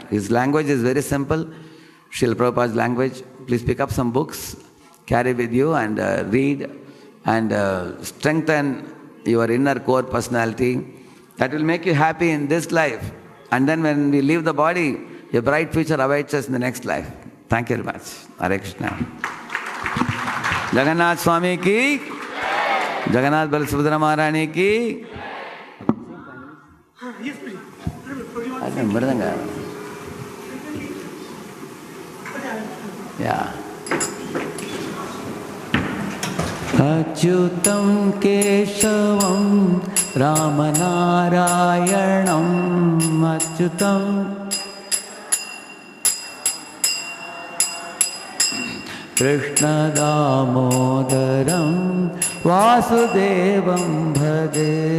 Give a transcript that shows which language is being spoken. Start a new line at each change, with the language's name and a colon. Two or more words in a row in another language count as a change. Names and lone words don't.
English: His language is very simple. Srila Prabhupada's language. Please pick up some books, carry with you and read and strengthen your inner core personality. That will make you happy in this life. And then when we leave the body, a bright future awaits us in the next life. Thank you very much. Hare Krishna.
Hindi: जगन्नाथ स्वामी की, जगन्नाथ बलसुभद्रा महारानी की.
Telugu: అదే మృదంగా. యా.
Sanskrit: అచ్యుతం కేశవం రామనారాయణం అచ్యుతం కృష్ణదామోదరం వాసుదేవం భజే.